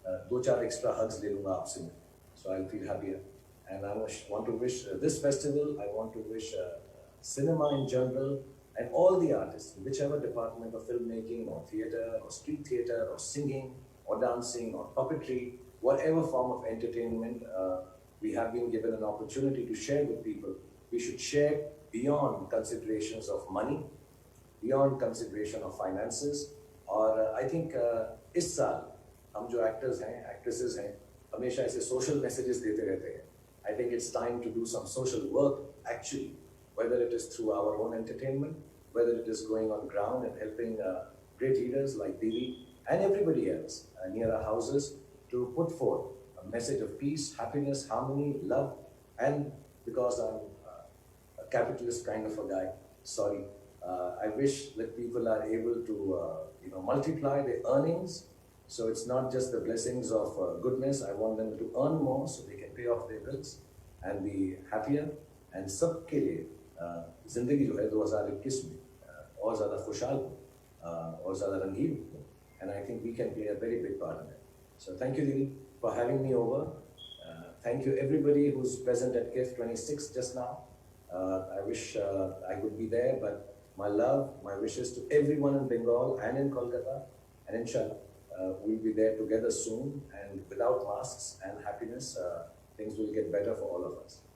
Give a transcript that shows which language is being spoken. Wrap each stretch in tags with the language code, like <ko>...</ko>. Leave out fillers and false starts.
<hi>2-4</hi> <en>extra hugs</en> <hi>ले लूँगा आपसे मैं.</hi> <en>So I'll feel happier. And I want to wish this festival. I want to wish cinema in general and all the artists, whichever department of filmmaking or theatre or street theatre or singing or dancing or puppetry, whatever form of entertainment. We have been given an opportunity to share with people. We should share beyond considerations of money, beyond consideration of finances.</en> <hi>और</hi> <en>I think</en> <hi>इस साल हम जो actors हैं, actresses हैं, हमेशा ऐसे</hi> <en>social messages</en> <hi>देते रहते हैं.</hi> <en>I think it's time to do some social work actually, whether it is through our own entertainment, whether it is going on ground and helping great leaders like Devi and everybody else near our houses to put forth a message of peace, happiness, harmony, love, and because I'm a capitalist kind of a guy, sorry, I wish that people are able to, multiply their earnings. So it's not just the blessings of goodness. I want them to earn more so they can pay off their bills and be happier.</en> <hi>And सबके लिए जिंदगी जो है 2021 में और ज़्यादा खुशहाल हो और ज़्यादा रंगीन हो.</hi> <en>And I think we can play a very big part in it. So thank you, Didi, for having me over. Thank you everybody who's present at KIF 26 just now. I wish I could be there, but my love, my wishes to everyone in Bengal and in Kolkata, and inshallah, we'll be there together soon, and without masks and happiness, things will get better for all of us.</en>